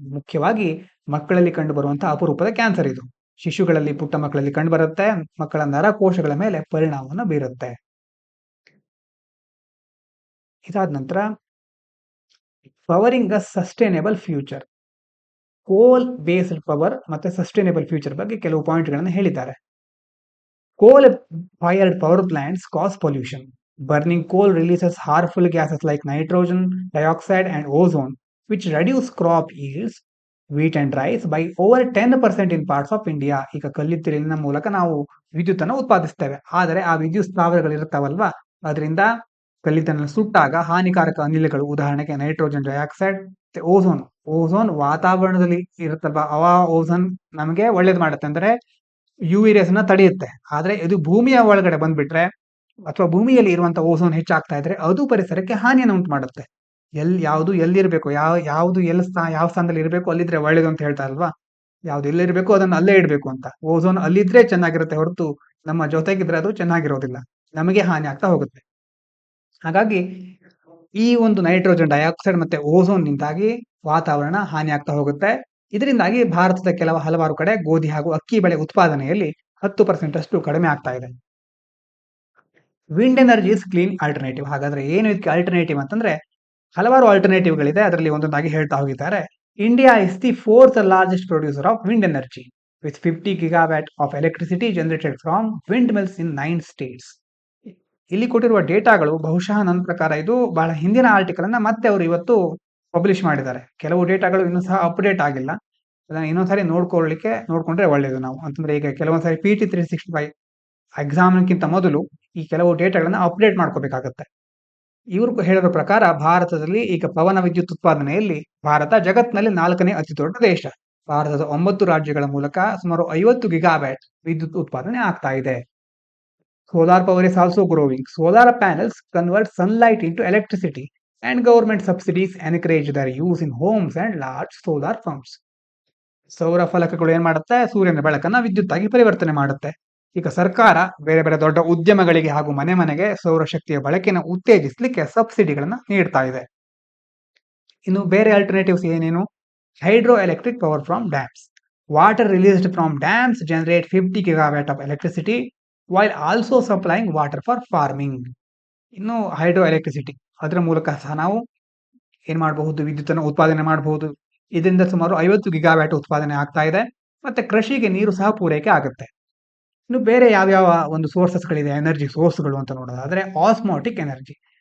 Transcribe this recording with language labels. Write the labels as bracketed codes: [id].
[kn] ಮುಖ್ಯವಾಗಿ ಮಕ್ಕಳಲ್ಲಿ ಕಂಡು ಬರುವಂತಹ ಅಪರೂಪದ ಕ್ಯಾನ್ಸರ್ ಇದು. ಶಿಶುಗಳಲ್ಲಿ, ಪುಟ್ಟ ಮಕ್ಕಳಲ್ಲಿ ಕಂಡು ಬರುತ್ತೆ, ಮಕ್ಕಳ ನರಕೋಶಗಳ ಮೇಲೆ ಪರಿಣಾಮವನ್ನು ಬೀರುತ್ತೆ. ಇದಾದ ನಂತರ [en] Powering a sustainable future. [kn] ಕೋಲ್ ಬೇಸ್ಡ್ ಪವರ್ ಮತ್ತೆ ಸಸ್ಟೈನೇಬಲ್ ಫ್ಯೂಚರ್ ಬಗ್ಗೆ ಕೆಲವು ಪಾಯಿಂಟ್ಗಳನ್ನು ಹೇಳಿದ್ದಾರೆ. [en] Coal fired power plants cause pollution. Burning coal releases harmful gases like nitrogen dioxide and ozone, which reduce crop yields, wheat and rice, by over 10% in parts of India. [kn] ಈಗ ಕಲ್ಲಿದ್ದಲಿನ ಮೂಲಕ ನಾವು ವಿದ್ಯುತ್ತನ್ನು ಉತ್ಪಾದಿಸ್ತೇವೆ. ಆದರೆ ಆ ವಿದ್ಯುತ್ ಸ್ಥಾವರಗಳಿರ್ತಾವಲ್ವಾ, ಅದರಿಂದ ಕಲ್ಲಿದ್ದಲನ್ನು ಸುಟ್ಟಾಗ ಹಾನಿಕಾರಕ ಅನಿಲಗಳು, ಉದಾಹರಣೆಗೆ ನೈಟ್ರೋಜನ್ ಡೈಆಕ್ಸೈಡ್, ಓಝೋನ್ ವಾತಾವರಣದಲ್ಲಿ ಇರುತ್ತಲ್ವಾ, ಓಝೋನ್ ನಮಗೆ ಒಳ್ಳೇದು ಮಾಡುತ್ತೆ, ಅಂದ್ರೆ UV ರೇಸ್ ನ ತಡೆಯುತ್ತೆ. ಆದ್ರೆ ಇದು ಭೂಮಿಯ ಒಳಗಡೆ ಬಂದ್ಬಿಟ್ರೆ ಅಥವಾ ಭೂಮಿಯಲ್ಲಿ ಇರುವಂತಹ ಓಝೋನ್ ಹೆಚ್ಚಾಗ್ತಾ ಇದ್ರೆ ಅದು ಪರಿಸರಕ್ಕೆ ಹಾನಿಯನ್ನು ಉಂಟು ಮಾಡುತ್ತೆ. ಎಲ್ಲಿರ್ಬೇಕು, ಯಾವ್ದು ಯಾವ ಸ್ಥಾನದಲ್ಲಿ ಇರಬೇಕು ಅಲ್ಲಿದ್ರೆ ಒಳ್ಳೇದು ಅಂತ ಹೇಳ್ತಾ ಅಲ್ವಾ, ಯಾವ್ದು ಎಲ್ಲಿರ್ಬೇಕು ಅದನ್ನ ಅಲ್ಲೇ ಇಡಬೇಕು ಅಂತ. ಓಝೋನ್ ಅಲ್ಲಿದ್ರೆ ಚೆನ್ನಾಗಿರುತ್ತೆ ಹೊರತು ನಮ್ಮ ಜೊತೆಗಿದ್ರೆ ಅದು ಚೆನ್ನಾಗಿರೋದಿಲ್ಲ, ನಮಗೆ ಹಾನಿ ಆಗ್ತಾ ಹೋಗುತ್ತೆ. ಹಾಗಾಗಿ ಈ ಒಂದು ನೈಟ್ರೋಜನ್ ಡೈಆಕ್ಸೈಡ್ ಮತ್ತೆ ಓಝೋನ್ ನಿಂದಾಗಿ ವಾತಾವರಣ ಹಾನಿ ಆಗ್ತಾ ಹೋಗುತ್ತೆ. ಇದರಿಂದಾಗಿ ಭಾರತದ ಹಲವಾರು ಕಡೆ ಗೋಧಿ ಹಾಗೂ ಅಕ್ಕಿ ಬೆಳೆ ಉತ್ಪಾದನೆಯಲ್ಲಿ 10% ಅಷ್ಟು ಕಡಿಮೆ ಆಗ್ತಾ ಇದೆ. [en] Wind energy is clean alternative. [kn] ಹಾಗಾದ್ರೆ ಏನು ಇದಕ್ಕೆ ಆಲ್ಟರ್ನೇಟಿವ್ ಅಂತಂದ್ರೆ ಹಲವಾರು ಆಲ್ಟರ್ನೇಟಿವ್ಗಳಿದೆ, ಅದರಲ್ಲಿ ಒಂದೊಂದಾಗಿ ಹೇಳ್ತಾ ಹೋಗಿದ್ದಾರೆ. [en] India is the 4th largest producer of wind energy with 50 gigawatt of electricity generated from windmills in 9 states. [kn] ಇಲ್ಲಿ ಕೊಟ್ಟಿರುವ ಡೇಟಾಗಳು ಬಹುಶಃ ನನ್ನ ಪ್ರಕಾರ ಇದು ಬಹಳ ಹಿಂದಿನ ಆರ್ಟಿಕಲ್ ಅನ್ನ ಮತ್ತೆ ಅವರು ಇವತ್ತು ಪಬ್ಲಿಷ್ ಮಾಡಿದ್ದಾರೆ. ಕೆಲವು ಡೇಟಾಗಳು ಇನ್ನೂ ಸಹ ಅಪ್ಡೇಟ್ ಆಗಿಲ್ಲ. ಅದನ್ನ ಇನ್ನೊಂದ್ಸರಿ ನೋಡ್ಕೊಂಡ್ರೆ ಒಳ್ಳೇದು ನಾವು. ಅಂತಂದ್ರೆ ಈಗ ಕೆಲವೊಂದ್ಸರಿ PT365 ಎಕ್ಸಾಮ್ಗಿಂತ ಮೊದಲು ಈ ಕೆಲವು ಡೇಟಾಗಳನ್ನ ಅಪ್ಡೇಟ್ ಮಾಡ್ಕೋಬೇಕಾಗತ್ತೆ. ಇವರು ಹೇಳಿರೋ ಪ್ರಕಾರ ಭಾರತದಲ್ಲಿ ಈಗ ಪವನ ವಿದ್ಯುತ್ ಉತ್ಪಾದನೆಯಲ್ಲಿ ಭಾರತ ಜಗತ್ತಿನಲ್ಲಿ 4ನೇ ಅತಿ ದೊಡ್ಡ ದೇಶ. ಭಾರತದ 9 ರಾಜ್ಯಗಳ ಮೂಲಕ ಸುಮಾರು 50 ಗಿಗಾವ್ಯಾಟ್ ವಿದ್ಯುತ್ ಉತ್ಪಾದನೆ ಆಗ್ತಾ ಇದೆ. [en] Solar power is also growing. Solar panels convert sunlight into electricity, and government subsidies encourage their use in homes and large solar farms. [kn] ಸೌರ ಫಲಕಗಳು ಏನ್ ಮಾಡುತ್ತೆ, ಸೂರ್ಯನ ಬೆಳಕನ್ನ ವಿದ್ಯುತ್ ಆಗಿ ಪರಿವರ್ತನೆ ಮಾಡುತ್ತೆ. ಈಗ ಸರ್ಕಾರ ಬೇರೆ ಬೇರೆ ದೊಡ್ಡ ಉದ್ಯಮಗಳಿಗೆ ಹಾಗೂ ಮನೆ ಮನೆಗೆ ಸೌರಶಕ್ತಿಯ ಬಳಕೆಯನ್ನು ಉತ್ತೇಜಿಸಲಿಕ್ಕೆ ಸಬ್ಸಿಡಿಗಳನ್ನ ನೀಡ್ತಾ ಇದೆ. ಇನ್ನು ಬೇರೆ ಆಲ್ಟರ್ನೇಟಿವ್ಸ್ ಏನೇನು? [en] Hydro electric power from dams. Water released from dams generate 50 gigawatt of electricity while also supplying water for farming. [kn] ಇನ್ನು ಹೈಡ್ರೋ ಎಲೆಕ್ಟ್ರಿಸಿಟಿ, ಅದರ ಮೂಲಕ ಸಹ ನಾವು ಏನ್ ಮಾಡಬಹುದು, ವಿದ್ಯುತ್ತನ್ನು ಉತ್ಪಾದನೆ ಮಾಡಬಹುದು. ಇದರಿಂದ ಸುಮಾರು 50 ಗಿಗಾವ್ಯಾಟ್ ಉತ್ಪಾದನೆ ಆಗ್ತಾ ಇದೆ. ಮತ್ತೆ ಕೃಷಿಗೆ ನೀರು ಸಹ ಪೂರೈಕೆ ಆಗುತ್ತೆ. ಇನ್ನು ಬೇರೆ ಯಾವ್ಯಾವ ಒಂದು ಸೋರ್ಸಸ್ಗಳಿದೆ ಎನರ್ಜಿ ಸೋರ್ಸ್ಗಳು ಅಂತ ನೋಡೋದಾದ್ರೆ ಆಸ್ಮಾಟಿಕ್ ಎನರ್ಜಿ.